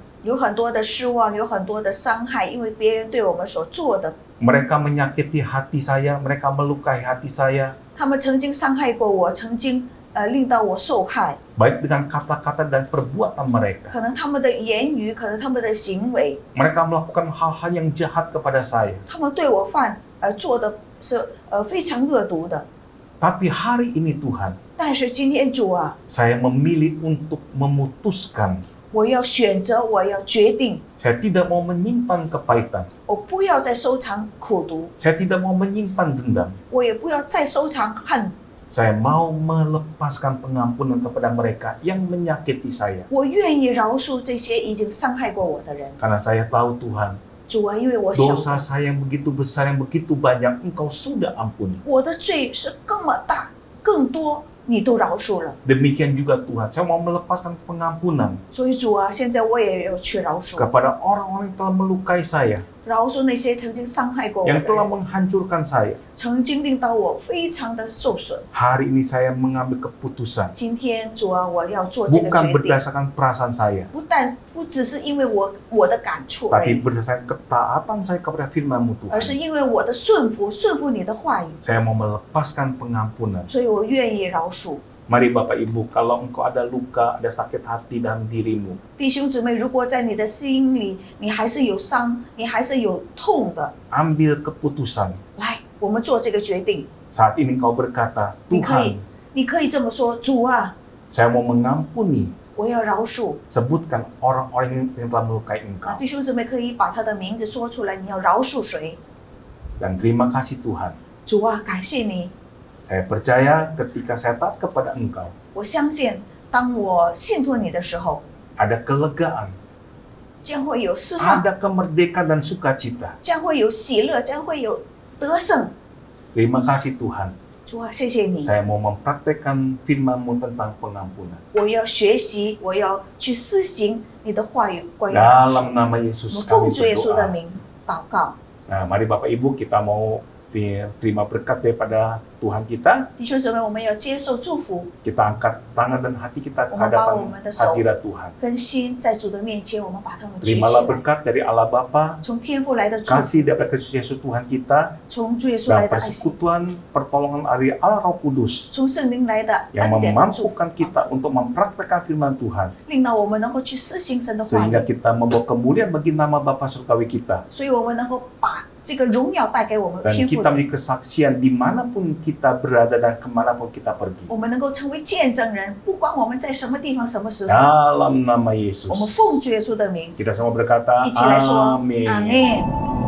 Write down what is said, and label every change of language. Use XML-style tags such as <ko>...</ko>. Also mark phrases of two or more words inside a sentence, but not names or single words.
<zh>有很多的失望，有很多的伤害，因为别人对我们所做的，</zh> <id>Mereka menyakiti hati saya, mereka melukai hati saya,</id> <zh>他们曾经伤害过我，曾经令到我受害。</zh> <id>baik dengan kata-kata dan perbuatan mereka.</id> <zh>可能他们的言语，可能他们的行为，</zh> <id>Mereka melakukan hal-hal yang jahat kepada saya.</id> <zh>他们对我做的是非常恶毒的。</zh> <id>Tapi hari ini Tuhan,</id> <zh>但是今天主啊，</zh> <id>saya memilih untuk memutuskan.</id> <zh>我要选择，我要决定，</zh> <id>Saya tidak mau menyimpan kepahitan.</id> <zh>我不要再收藏苦毒，</zh> <id>Saya tidak mau menyimpan dendam.</id> <zh>我也不要再收藏恨，</zh> <id>Saya mau melepaskan pengampunan kepada mereka yang menyakiti saya.</id> <zh>我愿意饶恕这些已经伤害过我的人。</zh> <id>Karena saya tahu Tuhan,</id> <zh>主啊，因为我晓</zh> <id>dosa</id> <zh>得</zh> <id>saya yang begitu besar, yang begitu banyak, Engkau sudah ampuni.</id> <zh>我的罪是这么大，更多你都饶恕了。</zh> <id>Demikian juga Tuhan, saya mau melepaskan pengampunan</id> <zh>所以主啊，现在我也要去饶恕，</zh> <id>kepada orang-orang yang telah melukai saya,</id> <zh>饶恕那些曾经伤害过我</zh> <id>yang</id> <zh>的</zh> <id>telah</id> <zh>人，</zh> <id>menghancurkan saya.</id> <zh>曾经令到我非常的受损。</zh> <id>Hari ini saya mengambil keputusan,</id> <zh>今天主啊，我要做这个</zh> <id>bukan</id> <zh>决定，</zh> <id>berdasarkan perasaan saya,</id> <zh>不只是因为我的感触而</zh> <id>tapi</id> <zh>已，</zh> <id>berdasarkan ketaatan saya kepada firman-Mu</id> <zh>而是</zh> <id>Tuhan.</id> <zh>因为我的顺服你的话语，</zh> <id>Saya mau melepaskan pengampunan.</id> <zh>所以我愿意饶恕。</zh> <id>Mari Bapak Ibu, kalau engkau ada luka, ada sakit hati dalam dirimu,</id> <zh>弟兄姊妹，如果在你的心里，你还是有伤，你还是有痛的，</zh> <id>ambil keputusan.</id> <zh>来，我们做这个决定。</zh> <id>Saat ini engkau berkata,</id> <zh>你可以这么说，主啊，</zh> <id>saya mau mengampuni.</id> <zh>我要饶恕。</zh> <id>Sebutkan orang-orang yang telah melukai</id> <zh>啊，</zh> <id>engkau.</id> <zh>弟兄姊妹可以把他的名字说出来，你要饶恕谁？</zh> <id>Dan terima kasih Tuhan.</id> <zh>主啊，感谢你，</zh> <id>Saya percaya ketika saya taat kepada engkau,</id> <zh>我相信当我信托你的时候，</zh> <id>ada kelegaan,</id> <zh>将会有释放，</zh> <id>ada kemerdekaan dan sukacita.</id> <zh>将会有喜乐，将会有得胜。</zh> <id>Terima kasih Tuhan.</id> <zh>主啊，谢谢你，</zh> <id>Saya mau mempraktekkan firman-Mu tentang pengampunan.</id> <zh>我要学习，我要去施行你的话语关于饶恕。</zh> <id>Dalam nama</id> <zh>我</zh> <id>Yesus</id> <zh>们奉</zh> <id>kami</id> <zh>主耶稣的</zh> <id>berdoa.</id> <zh>名祷告。</zh> <id>Nah, mari Bapak Ibu kita mau terima berkat daripada Tuhan kita.</id> <zh>弟兄姊妹，我们要接受祝福，</zh> <id>Kita angkat tangan dan hati kita ke</id> <zh>我们把我</zh> <id>hadapan</id> <zh>们的手</zh> <id>hadirat Tuhan.</id> <zh>跟心在主的面前，我们把它们举起</zh> <id>Terimalah</id> <zh>来。</zh> <id>berkat dari Allah Bapa,</id> <zh>从天父来的祝福，</zh> <id>kasih daripada Kristus Yesus Tuhan kita,</id> <zh>从主耶稣来</zh> <id>dan</id> <zh>的爱心，</zh> <id>persekutuan pertolongan dari Allah Roh Kudus</id> <zh>从圣灵来的</zh> <id>yang</id> <zh>恩典和祝福，</zh> <id>memampukan kita untuk mempraktekkan firman Tuhan</id> <zh>令到我们能够去施行神的话</zh> <id>sehingga</id> <zh>语，</zh> <id>kita membawa kemuliaan bagi nama Bapa surgawi kita</id> <zh>所以我们能够把这个荣耀带给我们</zh> <id>dan</id> <zh>天父</zh> <id>kita</id> <zh>的，</zh> <id>menjadi kesaksian dimanapun kita berada dan kemanapun kita pergi</id> <zh>我们能够成为见证人，不管我们在什么地方、什么时候，</zh> <id>dalam nama</id> <zh>我们</zh> <id>Yesus</id> <zh>奉主耶稣的名</zh> <id>kita semua berkata</id> <zh>一起来说</zh> <id>amin</id> <zh>阿门。</zh>